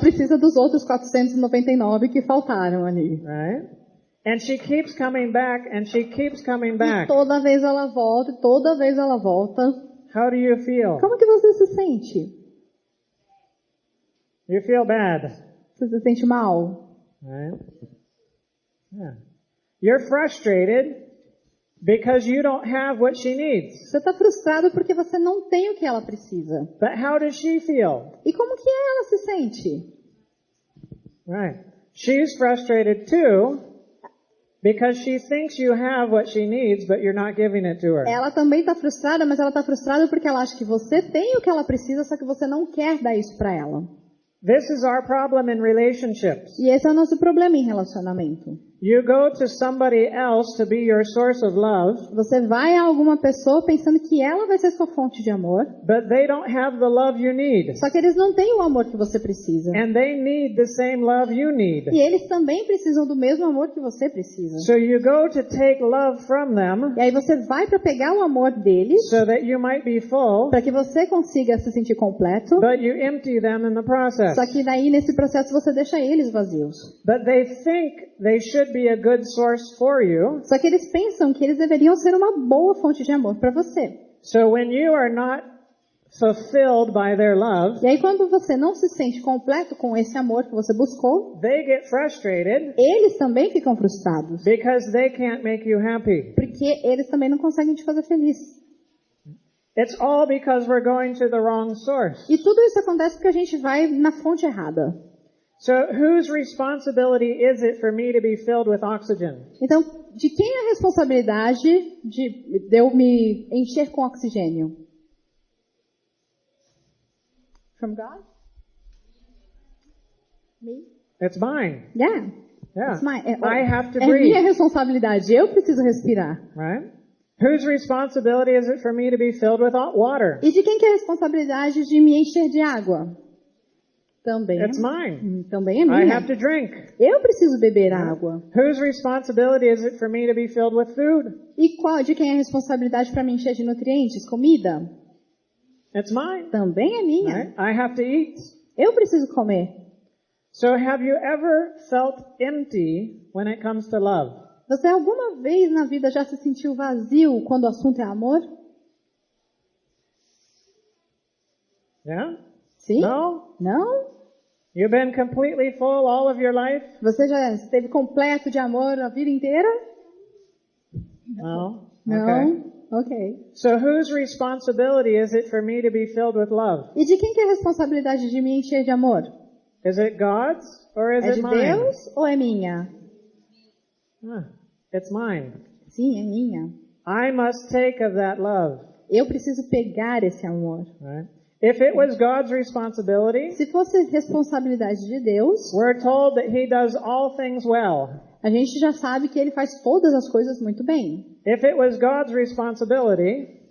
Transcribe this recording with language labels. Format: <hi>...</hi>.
<pt>precisa dos outros 499 que faltaram ali.</pt> <en>Right? And she keeps coming back and she keeps coming</en> <pt>E</pt> <en>back.</en> <pt>toda vez ela volta, toda vez ela volta.</pt> <en>How do you feel?</en> <pt>Como que você se sente?</pt> <en>You feel bad.</en> <pt>Você se sente mal?</pt> <en>Right? Yeah. You're frustrated because you don't have what she needs.</en> <pt>Você está frustrado porque você não tem o que ela precisa.</pt> <en>But how does she feel?</en> <pt>E como que ela se sente?</pt> <en>Right. She's frustrated too because she thinks you have what she needs, but you're not giving it to her.</en> <pt>Ela também está frustrada, mas ela está frustrada porque ela acha que você tem o que ela precisa, só que você não quer dar isso para ela.</pt> <en>This is our problem in relationships.</en> <pt>E esse é o nosso problema em relacionamento.</pt> <en>You go to somebody else to be your source of love,</en> <pt>Você vai a alguma pessoa pensando que ela vai ser sua fonte de amor,</pt> <en>but they don't have the love you need.</en> <pt>só que eles não têm o amor que você precisa.</pt> <en>And they need the same love you need.</en> <pt>E eles também precisam do mesmo amor que você precisa.</pt> <en>So you go to take love from them</en> <pt>E aí você vai para pegar o amor deles,</pt> <en>so that you might be full,</en> <pt>para que você consiga se sentir completo,</pt> <en>but you empty them in the process.</en> <pt>só que daí nesse processo você deixa eles vazios.</pt> <en>But they think they should be a good source for you.</en> <pt>Só que eles pensam que eles deveriam ser uma boa fonte de amor para você.</pt> <en>So when you are not fulfilled by their love,</en> <pt>E aí quando você não se sente completo com esse amor que você buscou,</pt> <en>they get frustrated</en> <pt>eles também ficam frustrados,</pt> <en>because they can't make you happy.</en> <pt>porque eles também não conseguem te fazer feliz.</pt> <en>It's all because we're going to the wrong source.</en> <pt>E tudo isso acontece porque a gente vai na fonte errada.</pt> <en>So whose responsibility is it for me to be filled with oxygen?</en> <pt>Então, de quem é a responsabilidade de eu me encher com oxigênio?</pt> <en>From God? Me? It's mine. Yeah. Yeah. It's my, I have to</en> <pt>é</pt> <en>breathe,</en> <pt>minha responsabilidade. Eu preciso respirar.</pt> <en>right? Whose responsibility is it for me to be filled with water?</en> <pt>E de quem que é a responsabilidade de me encher de água? Também.</pt> <en>It's mine.</en> <pt>Também é</pt> <en>I</en> <pt>minha.</pt> <en>have to drink.</en> <pt>Eu preciso beber água.</pt> <en>Whose responsibility is it for me to be filled with food?</en> <pt>E de quem é a responsabilidade para me encher de nutrientes? Comida?</pt> <en>It's mine.</en> <pt>Também é minha.</pt> <en>Right? I have to eat.</en> <pt>Eu preciso comer.</pt> <en>So have you ever felt empty when it comes to love?</en> <pt>Você alguma vez na vida já se sentiu vazio quando o assunto é amor?</pt> <en>Yeah?</en> <pt>Sim?</pt> <en>No?</en> <pt>Não?</pt> <en>You've been completely full all of your life?</en> <pt>Você já esteve completo de amor a vida inteira?</pt> <en>No?</en> <pt>Não?</pt> <en>Okay.</en> <pt>Ok.</pt> <en>So whose responsibility is it for me to be filled with love?</en> <pt>E de quem que é a responsabilidade de me encher de amor?</pt> <en>Is it God's or is</en> <pt>É</pt> <en>it</en> <pt>de</pt> <en>mine?</en> <pt>Deus ou é minha?</pt> <en>It's mine.</en> <pt>Sim, é minha.</pt> <en>I must take of that love.</en> <pt>Eu preciso pegar esse amor.</pt> <en>Right? If it was God's responsibility,</en> <pt>Se fosse responsabilidade de Deus,</pt> <en>we're told that He does all things well.</en> <pt>a gente já sabe que Ele faz todas as coisas muito bem.</pt> <en>If it was God's responsibility</en>